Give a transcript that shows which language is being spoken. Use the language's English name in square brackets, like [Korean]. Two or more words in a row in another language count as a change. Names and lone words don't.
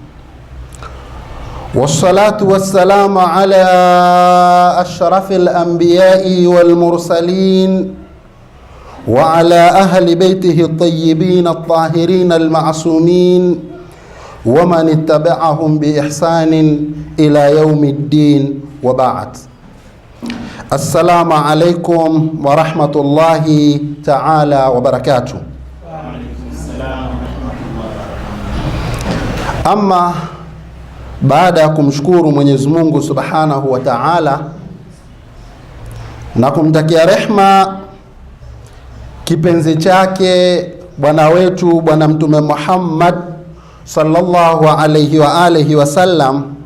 [Arabic] والصلاة والسلام على أشرف الأنبياء والمرسلين وعلى أهل بيته الطيبين الطاهرين المعصومين ومن اتبعهم بإحسان إلى يوم الدين، وبعد. السلام عليكم ورحمة الله تعالى وبركاته. [Swahili] Ama baada ya kumshukuru Mwenyezi Mungu [Arabic] سبحانه وتعالى [Swahili] na kumtakia rehma kipenzi chake bwana wetu Bwana Mtume Muhammad [Arabic] صلى الله عليه وآله وسلم,